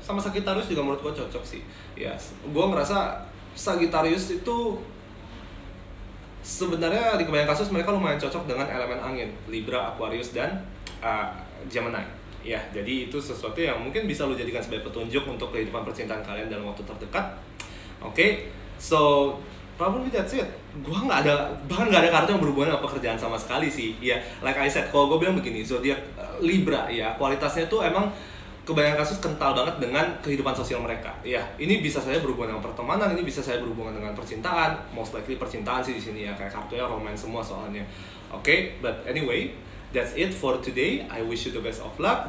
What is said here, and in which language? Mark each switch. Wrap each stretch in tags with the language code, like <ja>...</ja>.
<id>Sama Sagittarius juga menurut gue cocok sih. Ya, gue ngerasa Sagittarius itu sebenarnya di kebanyakan kasus mereka lumayan cocok dengan elemen angin, Libra, Aquarius dan Gemini. Ya, jadi itu sesuatu yang mungkin bisa lo jadikan sebagai petunjuk untuk kehidupan percintaan kalian dalam waktu terdekat.</id> <en>Oke, so probably that's it.</en> <id>Bahkan nggak ada kartu yang berhubungan dengan pekerjaan sama sekali sih. Ya,</id> <en>like I said,</en> <id>kalau gue bilang begini, zodiak Libra ya, kualitasnya tuh emang kebanyakan kasus kental banget dengan kehidupan sosial mereka. Ya, ini bisa saya berhubungan dengan pertemanan, ini bisa saya berhubungan dengan percintaan,</id> <en>most likely</en> <id>percintaan sih di sini ya, kayak kartunya romance semua soalnya.</id> <en>Oke, but anyway, that's it for today. I wish you the best of luck.</en>